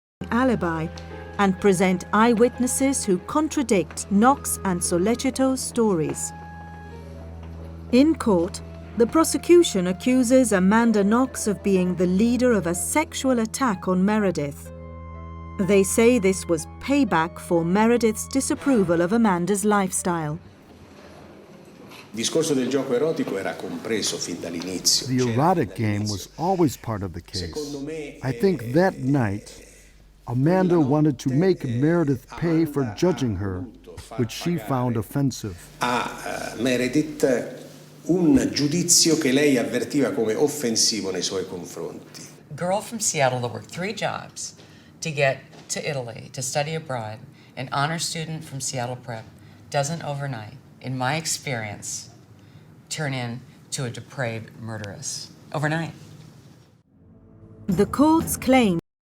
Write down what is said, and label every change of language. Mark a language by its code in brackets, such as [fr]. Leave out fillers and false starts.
[en] Alibi and present eyewitnesses who contradict Knox and Sollecito's stories. In court, the prosecution accuses Amanda Knox of being the leader of a sexual attack on Meredith. They say this was payback for Meredith's disapproval of Amanda's lifestyle. [it] discorso del gioco erotico era compreso fin dall'inizio. [en] The erotic game was always part of the case. I think that night, Amanda wanted to make Meredith pay for judging her, which she found offensive. [it] A Meredith un giudizio che lei avvertiva come offensivo nei suoi confronti. [en] Girl from Seattle that worked 3 jobs to get to Italy to study abroad, an honor student from Seattle Prep, doesn't overnight, in my experience, turn into a depraved murderess. Overnight. The courts claim.